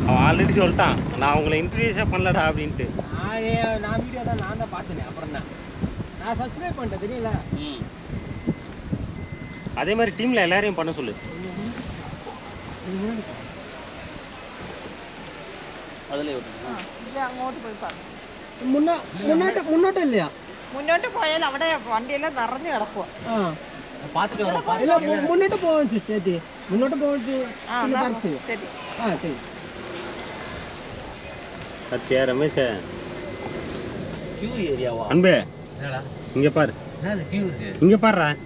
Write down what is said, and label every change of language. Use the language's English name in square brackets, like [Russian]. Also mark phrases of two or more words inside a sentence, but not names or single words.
[Tamil] ஆல்ரெடி சொல்லிட்டான், நான் உங்களை இன்ட்ரடியூஸே பண்ணலடா அப்படின்ட்டு. நான் வீடியோ தான் நான் தான் பார்த்தேனே. அப்புறம் தான் நான் சப்ஸ்கிரைப் பண்ணிட்டேன், தெரியல. அதே மாதிரி டீமில் எல்லாரையும் பண்ண சொல்லு. அதிலே [Malayalam] അങ്ങോട്ട് പോയി പറഞ്ഞു. [Tamil] முன்னோட்டம் இல்லையா? [Malayalam] മുന്നോട്ട് പോയാൽ അവിടെ വണ്ടിയെല്ലാം നിറഞ്ഞു കിടക്കുക. [Tamil] பார்த்துட்டு வரோம். இல்லை முன்னோட்டு போச்சு சேச்சி, முன்னோட்டு போச்சு. [Malayalam] ശരി. [Tamil] சரி. சத்யா ரமேஷ் கியூ ஏரியாவா? அன்பே இங்க பாரு, இங்க பாருடா.